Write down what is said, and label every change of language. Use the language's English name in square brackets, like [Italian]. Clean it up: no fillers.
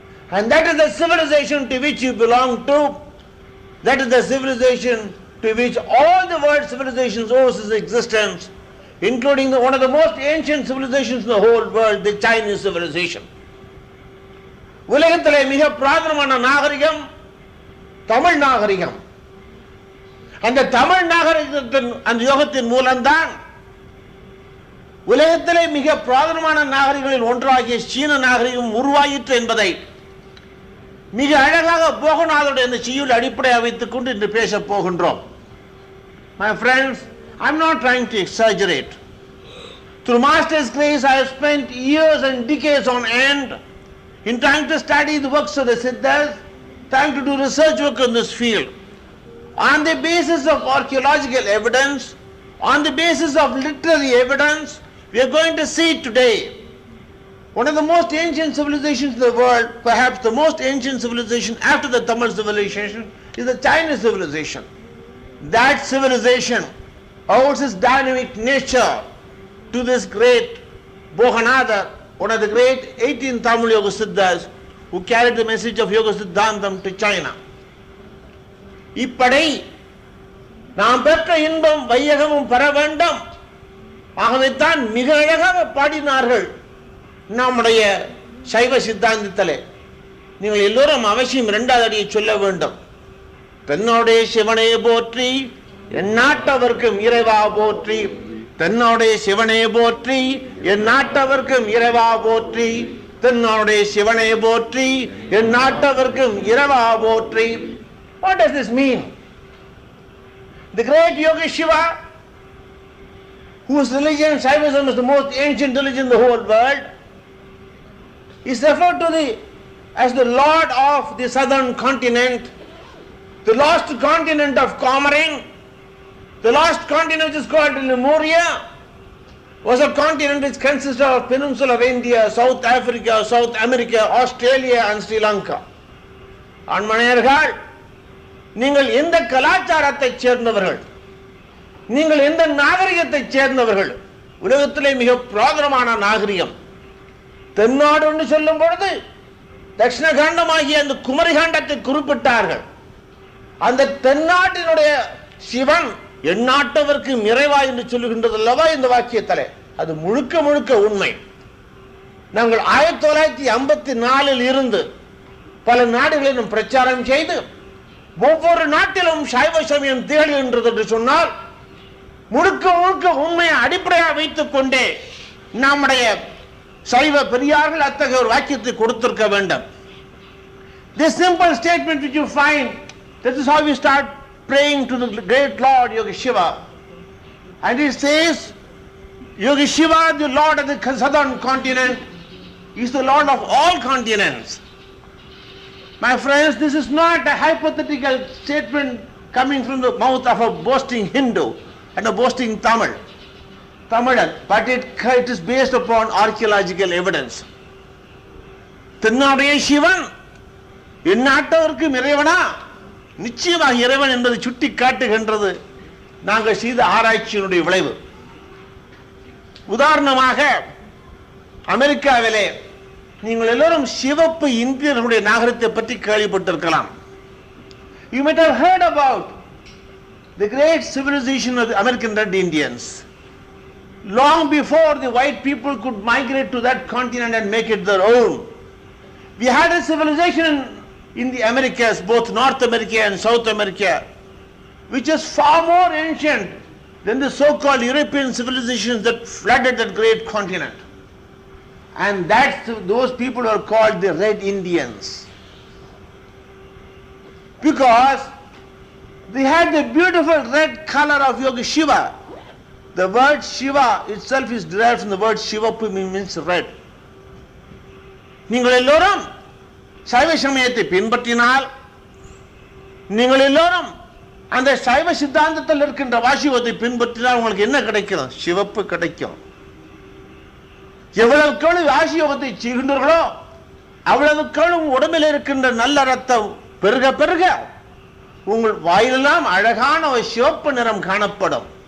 [English] And that is the civilization to which you belong to. That is the civilization to which all the world civilizations owes its existence, including one of the most ancient civilizations in the whole world, the Chinese civilization. [Tamil] உலகத்திலே மிக பிராதனமான நாகரிகம் தமிழ் நாகரிகம். அந்த தமிழ் நாகரிகத்தின் அந்த யோகத்தின் மூலம்தான் உலகத்திலே மிக பிராதனமான நாகரிகங்களில் ஒன்றாகிய சீன நாகரிகம் உருவாயிற்று என்பதை மிக அழகாக போகநாதருடைய இந்த செய்யுள் அடிப்படையாக வைத்துக் கொண்டு இன்று பேசப் போகின்றோம். [English] My friends, I'm not trying to exaggerate. Through Master's grace, I have spent years and decades on end in trying to study the works of the Siddhas, trying to do research work in this field. On the basis of archaeological evidence, on the basis of literary evidence, we are going to see today one of the most ancient civilizations in the world, perhaps the most ancient civilization after the Tamil civilization, is the Chinese civilization. That civilization owes its dynamic nature to this great Bohanada, one of the great 18 Tamil Yoga Siddhas who carried the message of Yoga Siddhantam to China. [Tamil] இப்படை நாம் பெற்ற இன்பம் வையகமும் பெற வேண்டும். ஆகவேத்தான் மிக அழகாக பாடினார்கள் நம்முடைய சைவ சித்தாந்தத்திலே. நீங்கள் எல்லோரும் அவசியம் இரண்டாவது அடியை சொல்ல வேண்டும். தென்னோடைய சிவனே போற்றி, என் நாட்டவர்க்கும் இறைவா போற்றி. தென்னோடைய சிவனே போற்றி, என் நாட்டவர்க்கும் இறைவா போற்றி. தென்னோடைய சிவனே போற்றி, என் நாட்டவர்க்கும் இறைவா போற்றி. [English] What does this mean? The great Yogi Shiva, whose religion, Shaivism, is the most ancient religion in the whole world, is referred to as the Lord of the southern continent, the lost continent of Comorin. The lost continent, which is called Lemuria, was a continent which consisted of peninsula of India, South Africa, South America, Australia and Sri Lanka. [Tamil] ஆண்மனையர்கள், நீங்கள் எந்த கலாச்சாரத்தைச் சேர்ந்தவர்கள், நீங்கள் எந்த நாகரிகத்தைச் சேர்ந்தவர்கள்? உலகத்திலே மிக பிராதனமான நாகரிகம் தென்னாடு என்று சொல்லும் பொழுது தட்சிண காண்டமாகிய அந்த குமரி காண்டத்தை குறிப்பிட்டார்கள். அந்த தென்னாட்டினுடைய சிவன் எந்நாட்டவர்க்கு நிறைவா என்று சொல்லுகின்றது அல்லவா இந்த வாக்கியத்திலே? அது முழுக்க முழுக்க உண்மை. நாங்கள் 1954 இருந்து பல நாடுகளிலும் பிரச்சாரம் செய்து ஒவ்வொரு நாட்டிலும் சைவ சமயம் திகழ்கின்றது என்று சொன்னால் முழுக்க முழுக்க உண்மையை அடிப்படையாக வைத்துக் கொண்டே நம்முடைய சைவ பெரியார்கள் அத்தகைய ஒரு வாக்கியத்தை கொடுத்திருக்க வேண்டும். [English] This simple statement which you find, this is how we start praying to the great Lord Yogi Shiva. And he says, Yogi Shiva, the Lord of the southern continent, is the Lord of all continents. My friends, this is not a hypothetical statement coming from the mouth of a boasting Hindu and a boasting Tamilan, but it is based upon archaeological evidence. [Tamil] தென்னாடைய Sivan எந்நாட்டவர்க்கு இறைவனா? நிச்சயமாக இறைவன் என்பதை சுட்டி காட்டுகின்றது நாங்கள் செய்த ஆராய்ச்சியினுடைய விளைவு. உதாரணமாக அமெரிக்காவிலே நீங்கள் எல்லோரும் சிவப்பு இந்தியர்களுடைய நாகரிகத்தை பற்றி கேள்விப்பட்டிருக்கலாம். [English] You might have heard about the great civilization of the American Red Indians. Long before the white people could migrate to that continent and make it their own, we had a civilization in the Americas, both North America and South America, which is far more ancient than the so-called European civilizations that flooded that great continent. And those people are called the Red Indians, because they had the beautiful red color of Yogi Shiva. The word Shiva itself is derived from the word Shivapu, means red. [Tamil] நீங்கள் எல்லோரும் சைவ சமயத்தை பின்பற்றினால், நீங்கள் எல்லோரும் அந்த சைவ சித்தாந்தத்தில் இருக்கின்ற வாசியோகத்தை பின்பற்றினால் உங்களுக்கு என்ன கிடைக்கும்? சிவப்பு கிடைக்கும். எவ்வளவுக்கு வாசியோகத்தை செய்கின்றீர்களோ அவ்வளவுக்கு உடம்பில் இருக்கின்ற நல்ல ரத்தம் பெருக பெருக உங்கள் வாயிலெல்லாம் அழகான ஒரு சிவப்பு நிறம் காணப்படும்.